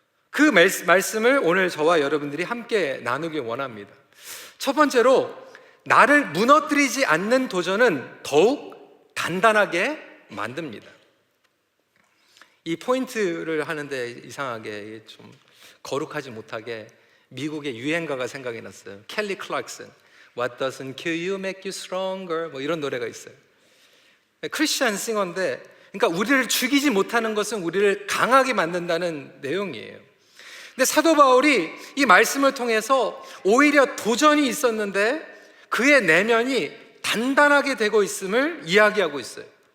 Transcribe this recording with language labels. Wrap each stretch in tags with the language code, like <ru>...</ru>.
<ko>그 말씀을 오늘 저와 여러분들이 함께 나누길 원합니다. 첫 번째로, 나를 무너뜨리지 않는 도전은 더욱 단단하게 만듭니다. 이 포인트를 하는데 이상하게 좀 거룩하지 못하게 미국의 유행가가 생각이 났어요.</ko> <en>켈리 클락슨, What doesn't kill you make you stronger,</en> <ko>뭐 이런 노래가 있어요. 크리스찬 싱어인데, 그러니까 우리를 죽이지 못하는 것은 우리를 강하게 만든다는 내용이에요. 근데 사도 바울이 이 말씀을 통해서 오히려 도전이 있었는데 그의 내면이 단단하게 되고 있음을 이야기하고 있어요.</ko>